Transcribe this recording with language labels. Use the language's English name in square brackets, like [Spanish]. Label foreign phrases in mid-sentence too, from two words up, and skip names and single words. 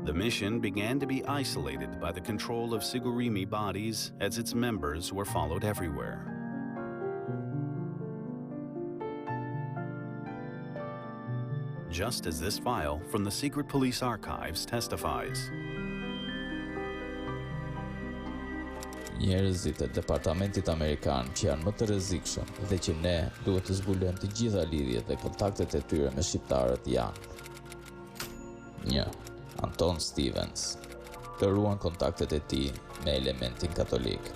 [English] mission began to be isolated by the control of Sigurimi bodies as its members were followed everywhere. Just as this file from the secret police archives testifies. [Albanian] Njerëzit e Departamentit Amerikan që janë më të rrezikshëm dhe që ne duhet të zbulojmë të gjitha lidhjet dhe kontaktet e tyre me shqiptarët janë: 1. Anton Stevens, të ruan kontaktet e tij me elementin katolik.